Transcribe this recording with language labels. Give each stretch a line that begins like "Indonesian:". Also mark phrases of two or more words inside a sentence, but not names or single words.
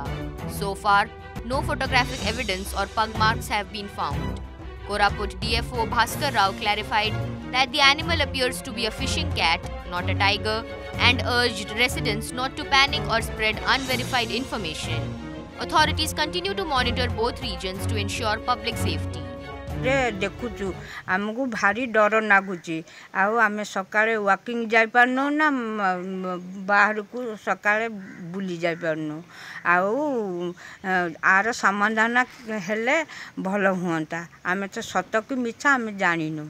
English: So far, no photographic evidence or pug marks have been found. Koraput DFO Bhaskar Rao clarified that the animal appears to be a fishing cat, not a tiger, and urged residents not to panic or spread unverified information. Authorities continue to monitor both regions to ensure public safety.
Odia: ଦେଖୁଚୁ ଆମକୁ ଭାରି ଡର ଲଗୁଚ ଆମ ସକା ୱାକିଂ ଯାପାରନୁ ନା ବାହାର କୁ ସକା ବୁଲି ଯାପାରନୁ ଆର ସମାଧାନ ହେଲେ ଭଲ ହୁନ୍ତା ଆମ ତ ସତ କି ମିଛା ଆମ ଜାଣୁ